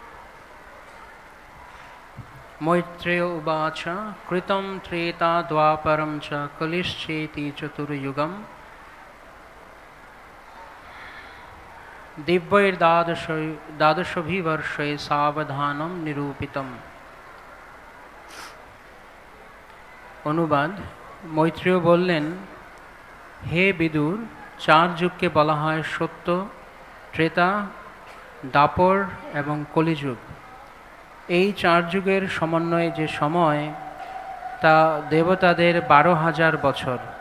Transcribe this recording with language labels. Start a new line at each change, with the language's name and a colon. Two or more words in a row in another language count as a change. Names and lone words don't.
Sanskrit: मैत्रेय उवाच कृतं त्रेता द्वापरं च कलिश्चेति चतुर्युगम् द्वादशभिवर्षे सावधानम निरूपितम्।
Bangla: অনুবাদ। মৈত্রেয় বললেন, হে বিদুর, চার যুগকে বলা হয় সত্য, ত্রেতা, দাপর এবং কলিযুগ। এই চার যুগের সমন্বয়ে যে সময়, তা দেবতাদের 12,000 বছর।